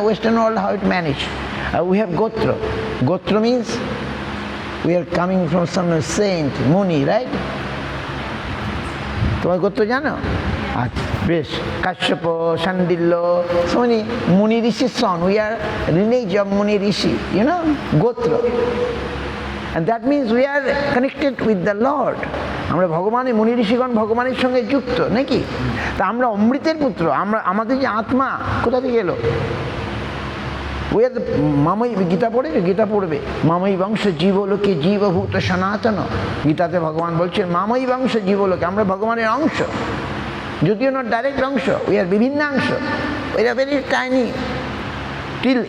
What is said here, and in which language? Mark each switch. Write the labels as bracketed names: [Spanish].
[English] Western world how it manage, we have gotra. Gotra means we are coming from some saint, muni, right? [Bangla] তোমার গোত্র জানো? আচ্ছা, বেশ। কাশ্যপ, শান্ডিল্য, সোনি মুনি ঋষির সন, [English] we are lineage of muni rishi, you know, [Bangla] গোত্র। [English] And that means we are connected with the Lord. [Bangla] আমরা ভগবানের, মুনি ঋষিগণ ভগবানের সঙ্গে যুক্ত নাকি? তা আমরা অমৃতের পুত্র। আমরা, আমাদের যে আত্মা কোথা থেকে এলো? ওই মামই, গীতা পড়েছে? গীতা পড়বে। মামই বংশ জীবলোকে জীবভূত সনাতন। গীতাতে ভগবান বলছেন মামই বংশ জীবলোকে, আমরা ভগবানের অংশ, যদিও [English] not direct [Bangla] অংশ, উই আর বিভিন্ন অংশ, [English] We are very tiny till.